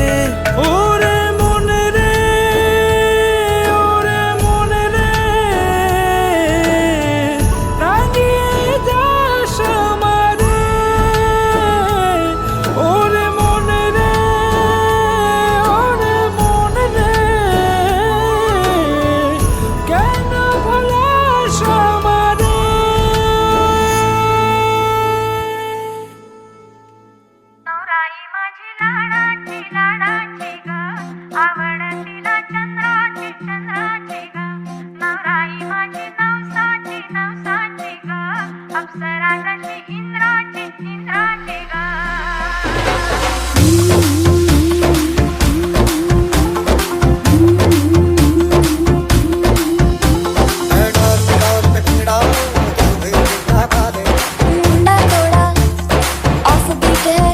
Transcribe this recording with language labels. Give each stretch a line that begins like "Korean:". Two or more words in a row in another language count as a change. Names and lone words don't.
Bangla: ওরে মনে রে, ওরে মনে রে, রাঙিয়ে যাস আমারে। ওরে মনে রে, ওরে মনে রে, কেন ভোলাস আমারে।
Marathi: नवराई माझी लाडाची लाडाची ग, आवडतीला चंद्राची चंद्राची ग. नवराई माझी नवसाची नवसाची ग, अप्सरा जशी इंद्राची इंद्राची ग.
Hindi: मुंडा तोड़ा
English: off beat
Hindi: है,